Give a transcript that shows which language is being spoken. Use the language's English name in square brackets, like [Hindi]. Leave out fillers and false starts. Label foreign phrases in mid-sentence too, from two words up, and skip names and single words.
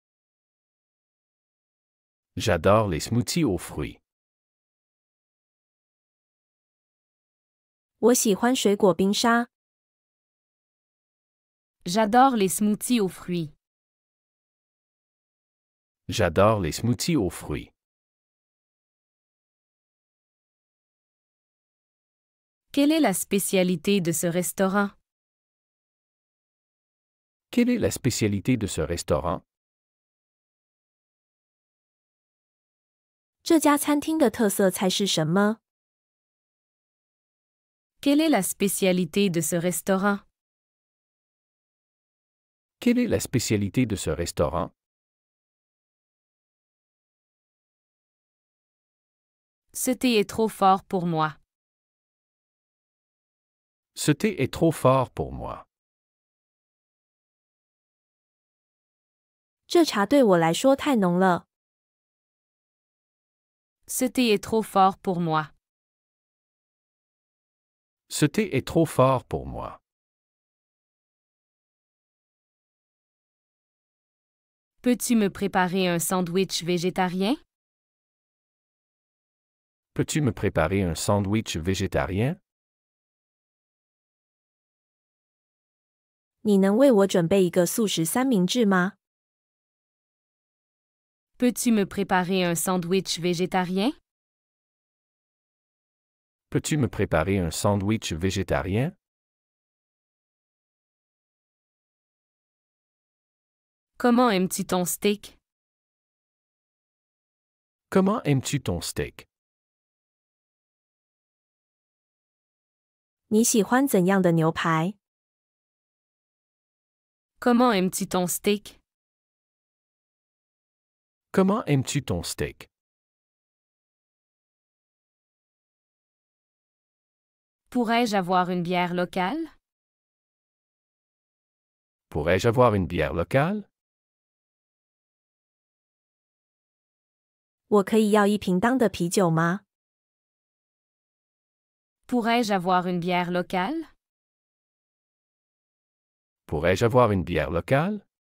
[French] J'adore les smoothies aux fruits. [Chinese] 我喜欢水果冰沙。 [French] J'adore les smoothies aux fruits. J'adore les smoothies aux fruits. Quelle est la spécialité de ce restaurant? Quelle est la spécialité de ce restaurant? [Chinese] 这家餐厅的特色菜是什么？ [French] Quelle est la spécialité de ce restaurant? Quelle est la spécialité de ce restaurant? Ce thé est trop fort pour moi. Ce thé est trop fort pour moi. [Chinese] 这茶对我来说太浓了。 [French] Ce thé est trop fort pour moi. Ce thé est trop fort pour moi. Peux-tu me préparer un sandwich végétarien? Peux-tu me préparer un sandwich végétarien? [Chinese] 你能为我准备一个素食三明治吗？ [French] Peux-tu me préparer un sandwich végétarien? Peux-tu me préparer un sandwich végétarien? Comment aimes-tu ton steak? Comment aimes-tu ton steak? [Chinese] 你喜欢怎样的牛排？ [French] Comment aimes-tu ton steak? Comment aimes-tu ton steak? Pourrais-je avoir une bière locale? Pourrais-je avoir une bière locale? [Chinese] 我可以要一瓶当的啤酒吗？ [French] Pourrais-je avoir une bière locale? Pourrais-je avoir une bière locale? 。